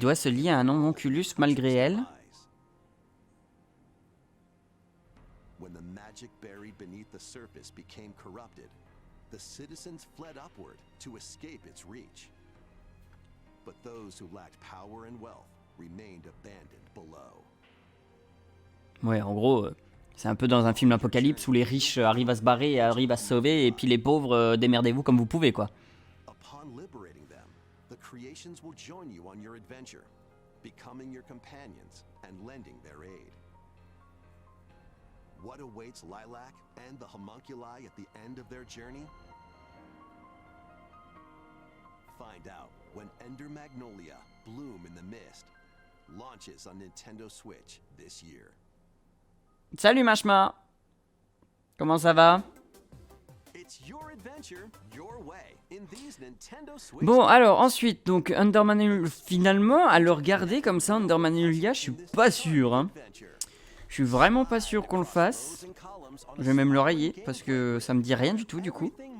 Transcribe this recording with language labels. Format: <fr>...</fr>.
<fr>doit se lier à un homunculus malgré elle.</fr> <en>When the magic buried beneath the surface became corrupted, the citizens fled upward to escape its reach. But those who lacked power and wealth remained abandoned below.</en> <fr>Ouais, en gros, c'est un peu dans un film apocalypse où les riches arrivent à se barrer et arrivent à se sauver, et puis les pauvres, démerdez-vous comme vous pouvez, quoi.</fr> <en>Upon liberating them, the creations will join you on your adventure, becoming your companions and lending their aid. What awaits Lilac and the homunculi at the end of their journey? Find out when Ender Magnolia, Bloom in the Mist, launches on Nintendo Switch this year.</en> <fr>Salut Machma. Comment ça va?</fr> <en>It's your adventure, your way, in these Nintendo Switch.</en> <fr>Bon, alors ensuite, donc Ender Magnolia, finalement, à le regarder comme ça, Ender Magnolia, je suis pas sûr, hein. Je suis vraiment pas sûr qu'on le fasse. Je vais même le rayer parce que ça me dit rien du tout du coup.</fr>